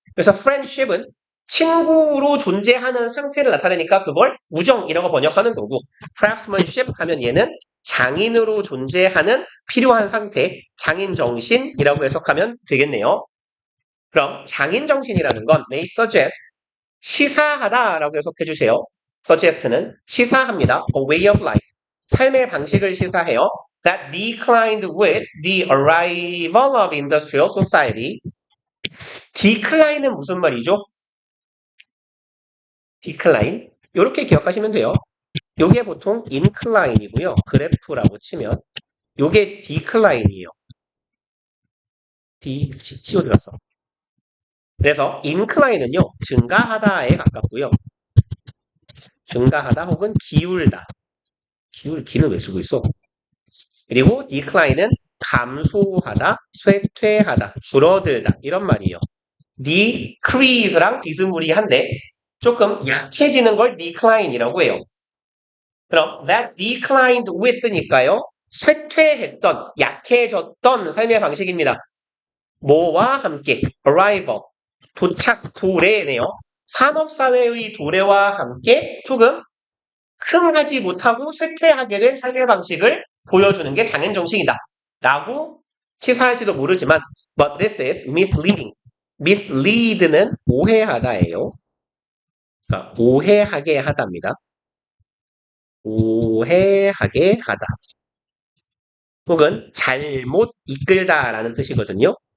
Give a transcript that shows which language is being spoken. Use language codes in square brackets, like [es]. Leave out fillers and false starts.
[ko] 그래서 friendship은 친구로 존재하는 상태를 나타내니까 그걸 우정이라고 번역하는 거고, craftsmanship 하면 얘는 장인으로 존재하는 필요한 상태, 장인 정신이라고 해석하면 되겠네요. 그럼 장인 정신이라는 건 [en] may suggest, [ko] 시사하다라고 해석해 주세요. suggest는 시사합니다. [en] a way of life. [ko] 삶의 방식을 시사해요. [en] That declined with the arrival of industrial society. [ko] decline은 무슨 말이죠? [en] decline. [ko] 이렇게 기억하시면 돼요. 요게 보통 incline이고요. 그래프라고 치면 요게 decline이에요. C 어디 갔어? 그래서 incline은요. 증가하다에 가깝고요. 증가하다 혹은 기울다. 기는 왜 쓰고 있어? 그리고 decline은 감소하다, 쇠퇴하다, 줄어들다 이런 말이에요. decrease랑 비스무리한데 조금 약해지는 걸 decline이라고 해요. 그럼 [en] that declined with [ko] 니까요. 쇠퇴했던, 약해졌던 삶의 방식입니다. 뭐와 함께 arrival, 도착, 도래네요. 산업사회의 도래와 함께 조금 흥하지 못하고 쇠퇴하게 된 삶의 방식을 보여주는 게 장인정신이다. 라고 시사할지도 모르지만 [en] but this is misleading. [ko] mislead는 오해하다예요. 그러니까 오해하게 하다입니다. 오해하게 하다. 혹은 잘못 이끌다라는 뜻이거든요.